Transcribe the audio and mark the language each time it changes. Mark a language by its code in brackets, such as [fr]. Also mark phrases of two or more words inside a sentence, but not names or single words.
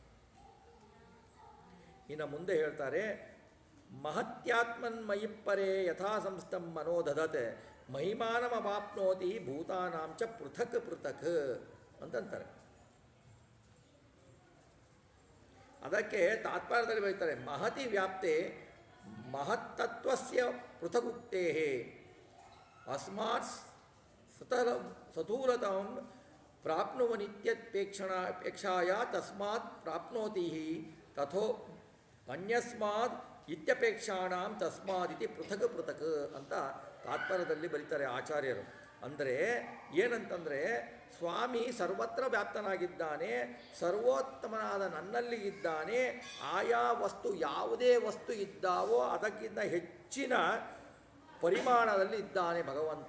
[kn] ಇನ್ನು ಮುಂದೆ ಹೇಳ್ತಾರೆ, [sa] ಮಹತ್ಯಾತ್ಮನ್ಮಯಿಪ್ಪರೇ ಯಥಾ ಸಂಸ್ಥಂ ಮನೋದಧತ್ ಮಹಿಮಾನಮವಾಪ್ನೋತಿ ಭೂತಾನಾಂಚ ಪೃಥಕ್ ಪೃಥಕ್ ಅಂತಂತಾರೆ. [kn] ಅದಕ್ಕೆ ತಾತ್ಪರ್ಯದಲ್ಲಿ ಬರೀತಾರೆ, [sa] ಮಹತಿ ವ್ಯಾಪ್ತೆ ಮಹತ್ತತ್ವಸ್ಯ ಪೃಥಗುಕ್ತೇಃ ಅಸ್ಮಾತ್ ಸತೂಲತಾಂ ಪ್ರಾಪ್ನುವನಿತ್ಯಪೇಕ್ಷಾಯ ತಸ್ಮಾತ್ ಪ್ರಾಪ್ನೋತಿ ತಥೋ ಅನ್ಯಸ್ಮಾತ್ ಇತ್ಯಪೇಕ್ಷಾಣಾಂ ತಸ್ಮಾದಿತಿ ಪೃಥಕ್ ಪೃಥಕ್ [kn] ಅಂತ ತಾತ್ಪರ್ಯದಲ್ಲಿ ಬರೀತಾರೆ ಆಚಾರ್ಯರು. ಅಂದರೆ ಏನಂತಂದರೆ ಸ್ವಾಮಿ ಸರ್ವತ್ರ ವ್ಯಾಪ್ತನಾಗಿದ್ದಾನೆ, ಸರ್ವೋತ್ತಮನಾದ ನನ್ನಲ್ಲಿ ಇದ್ದಾನೆ. ಆಯಾ ವಸ್ತು ಯಾವುದೇ ವಸ್ತು ಇದ್ದಾವೋ ಅದಕ್ಕಿಂತ ಹೆಚ್ಚಿನ ಪರಿಮಾಣದಲ್ಲಿ ಇದ್ದಾನೆ ಭಗವಂತ.